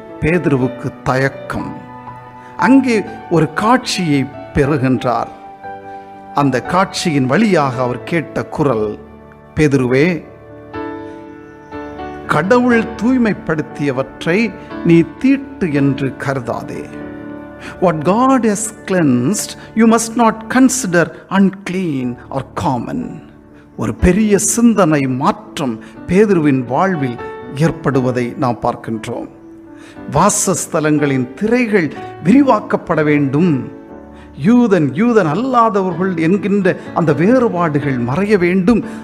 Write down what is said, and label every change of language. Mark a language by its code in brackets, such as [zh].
[ta] பேதுருவுக்கு தயக்கம். அங்கே ஒரு காட்சியை பெறுகின்றார். அந்த காட்சியின் வழியாக அவர் கேட்ட குரல், பேதுருவே, கடவுள் தூய்மைப்படுத்தியவற்றை நீ தீட்டு என்று கருதாதே. [en] What God has cleansed, you must not consider unclean or common. [ta] ஒரு பெரிய சிந்தனை மாற்றம் பேதுருவின் வாழ்வில் ஏற்படுவதை நாம் பார்க்கின்றோம். வாசஸ்தலங்களின் திரைகள் விரிவாக்கப்பட வேண்டும். யூதன் அல்லாதவர்கள் என்கின்ற அந்த வேறுபாடுகள் மறைய வேண்டும்.